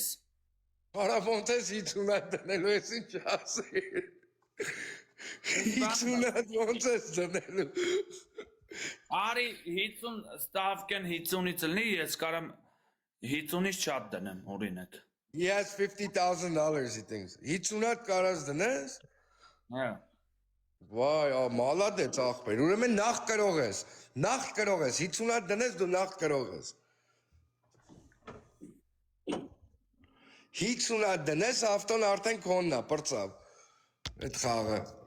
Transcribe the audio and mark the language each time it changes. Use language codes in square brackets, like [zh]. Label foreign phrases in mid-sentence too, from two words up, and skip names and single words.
[hy] Արա ոնց ես 50 հատ դնելու ես ինչ ասի։ 50 հատ ոնց ես դնելու։ Արի 50 ստավկեն 50-ից լինի, ես կարամ 50-ից շատ դնեմ, օրինակ։ [en] He has $50,000 he thinks. [hy] 50 հատ կարաս դնես։ Հա։ Վայ, մալադեց ախպեր, ուրեմն նախ կրող ես, 50 հատ դնես դու նախ կրող ես։ 50 հատ դնես, ավտոն արդեն քոնն է, պրծավ, այդ խաղը։